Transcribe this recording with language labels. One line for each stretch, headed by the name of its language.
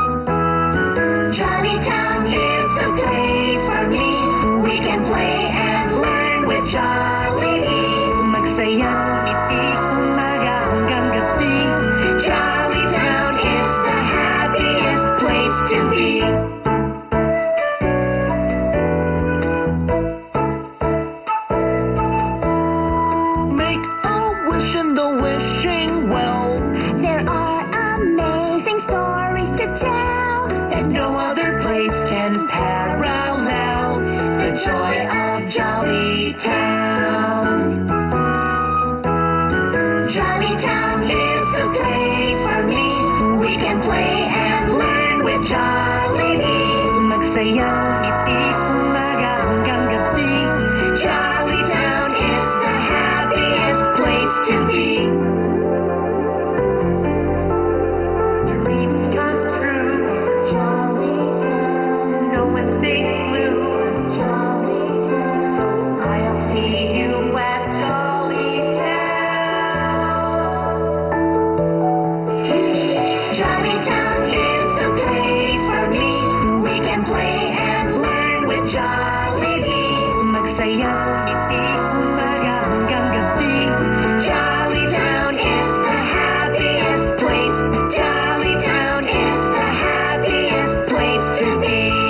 English: Jolly Town is the place for me. We can play and learn with Jollibee.
Filipino: Magsayang ngiti umaga hanggang gabi.
English: Jolly Town is the happiest place to be. Make a wish in the wishing well. There are amazing stories to tell. And no other place can parallel the joy of Jolly Town. Jolly Town is the place for me. We can play and learn with Jollibee.
Filipino: Magsayang ngiti umaga hanggang gabi.
English: Jolly Town is the happiest place to be. Dreams come true. Jolly Town, No one stays blue. Jolly Town. I'll see you at Jolly Town. Jolly Town is the place for me. We can play and learn with Jollibee.
Filipino: Magsayang ngiti umaga hanggang gabi.
English: Jolly Town is the happiest place. Jolly Town is the happiest place to be.